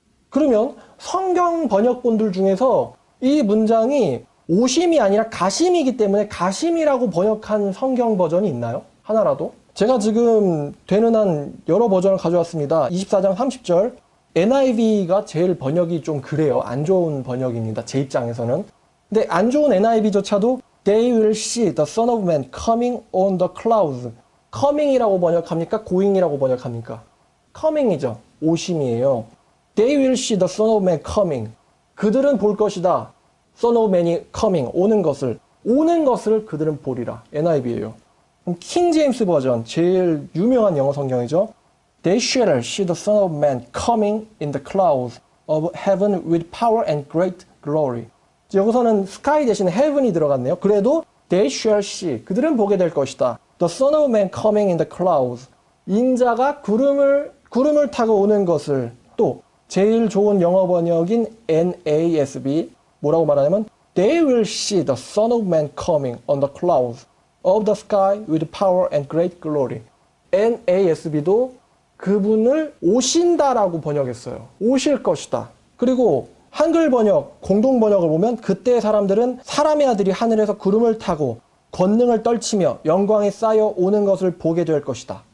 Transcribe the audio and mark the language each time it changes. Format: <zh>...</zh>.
<ko>그러면 성경 번역본들 중에서 이 문장이 오심이 아니라 가심이기 때문에 가심이라고 번역한 성경 버전이 있나요? 하나라도? 제가 지금 되는 한 여러 버전을 가져왔습니다. 24장 30절 NIV가 제일 번역이 좀 그래요. 안 좋은 번역입니다. 제 입장에서는. 근데 안 좋은 NIV조차도</ko> <en>They will see the Son of Man coming on the clouds.</en> <ko>coming이라고 번역합니까? going이라고 번역합니까? coming이죠. 오심이에요.</ko> <en>They will see the Son of Man coming.</en> <ko>그들은 볼 것이다. Son of Man이 coming, 오는 것을 그들은 보리라. NIV예요. 킹 제임스 버전, 제일 유명한 영어 성경이죠.</ko> <en>They shall see the Son of Man coming in the clouds of heaven with power and great glory.</en> <ko>여기서는 sky 대신에 heaven이 들어갔네요. 그래도</ko> <en>they shall see,</en> <ko>그들은 보게 될 것이다.</ko> <en>The Son of Man coming in the clouds.</en> <ko>인자가 구름을 타고 오는 것을. 또 제일 좋은 영어 번역인 NASB 뭐라고 말하냐면</ko> <en>They will see the Son of Man coming on the clouds of the sky with power and great glory.</en> <ko>NASB도 그분을 오신다라고 번역했어요. 오실 것이다. 그리고 한글 번역, 공동 번역을 보면 그때의 사람들은 사람의 아들이 하늘에서 구름을 타고 권능을 떨치며 영광이 쌓여 오는 것을 보게 될 것이다.</ko>